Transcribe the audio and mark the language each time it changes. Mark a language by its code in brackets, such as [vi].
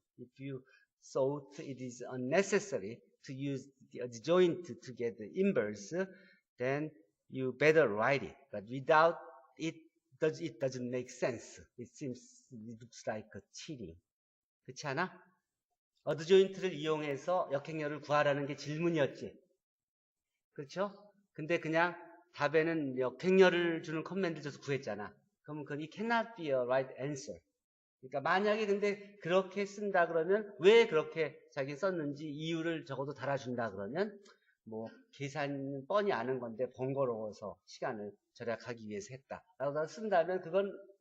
[en] If you thought it is unnecessary to use the adjoint to get the inverse, then you better write it. But without it, it doesn't make sense. It looks like a cheating. [ko] 그렇지 않아? 어드조인트를 이용해서 역행렬을 구하라는 게 질문이었지. 그렇죠? 근데 그냥 답에는 역행렬을 주는 커맨드 줘서 구했잖아. 그러면 그건 [en] it cannot be a right answer. [ko] 그러니까 만약에 근데 그렇게 쓴다 그러면 왜 그렇게 자기 썼는지 이유를 적어도 달아준다 그러면 뭐 계산은 뻔히 아는 건데 번거로워서 시간을 절약하기 위해서 했다 라고 쓴다면 그건